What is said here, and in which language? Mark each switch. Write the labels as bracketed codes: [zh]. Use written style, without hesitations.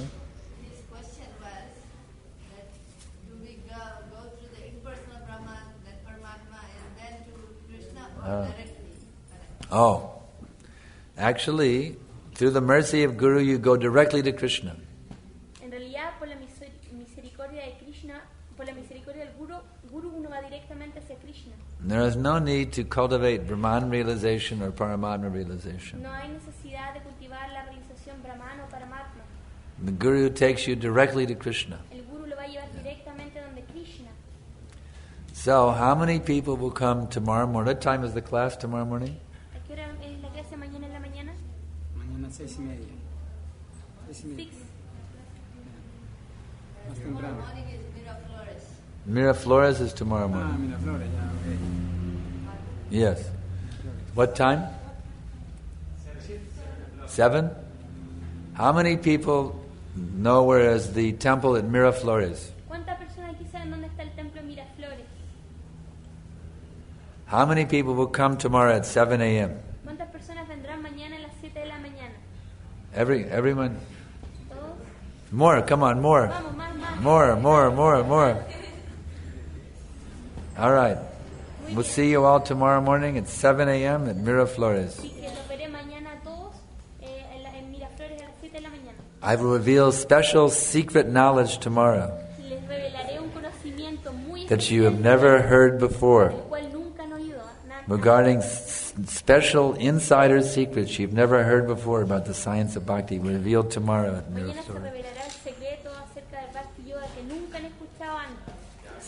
[en] Tell me. His question was that do we go through the impersonal Brahman, then Paramatma, and then to Krishna or directly? Oh, actually, through the mercy of Guru, you go directly to Krishna. [es] En realidad, por la misericordia de Krishna, por la misericordia del guru uno va directamente hacia Krishna. [en] There is no need to cultivate Brahman realization or Paramatma realization. [es] No hay necesidad de cultivar la realización Brahman o Paramatma. [en] The Guru takes you directly to Krishna. [es] El guru lo va a llevar directamente donde Krishna. [en] So, how many people will come tomorrow morning? What time is the class tomorrow morning? [es] ¿A qué hora es la clase mañana en la mañana? Mañana 6:30. 6:30. 6. Más [en] Tomorrow [es] temprano. [en] morning is Miraflores. Miraflores is tomorrow morning. [es] Miraflores, ya, ok. [en] Yes. What time? 7? How many people know where is the temple at Miraflores? [es] ¿Cuántas personas aquí saben dónde está el templo de Miraflores? [en] How many people will come tomorrow at 7 a.m.? [es] ¿Cuántas personas vendrán mañana a las 7 de la mañana? [en] Everyone? [es] ¿Todos? [en] More, come on, more. [es] Vamos, más. [en] More. All right. We'll see you all tomorrow morning at 7 a.m. at Miraflores. [es] Así que los veré mañana a todos en Miraflores a las 7 de la mañana. [en] I will reveal special secret knowledge tomorrow. [es] Les revelaré un conocimiento muy [en] that you have never heard before, [es] el cual nunca han oído, [en] regarding special insider secrets you've never heard before about the science of bhakti, revealed tomorrow at Mirror [es] mañana se [en] Story. [es] revelará el secreto acerca del Bhakti Yoga que nunca han escuchado antes.